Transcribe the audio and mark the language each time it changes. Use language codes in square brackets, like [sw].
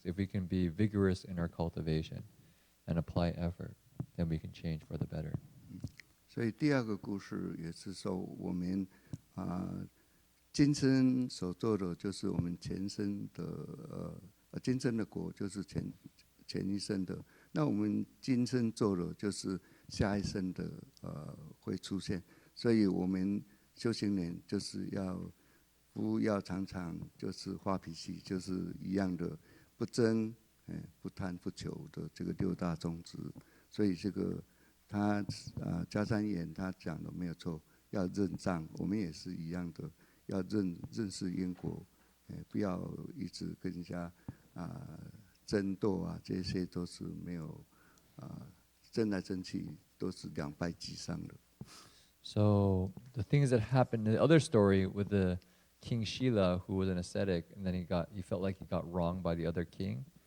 [en] If we can be vigorous in our cultivation and apply effort, then we can change for the better. [zh] 所以第二个故事也是说，我们今生所做的就是我们前生的今生的果就是前一生的，那我们今生做的就是下一生的会出现，所以我们修行人就是不要常常就是发脾气，就是一样的不争、不贪、不求的这个六大宗旨。所以这个他迦山言他讲的没有错，要认账，我们也是一样的。要认识因果，不要一直跟人家争斗这些都是没有争来争去都是两败俱伤的。 [en] So the things that happened in the other story with the King Shila, who was an ascetic, and then he felt like he got wronged by the other king.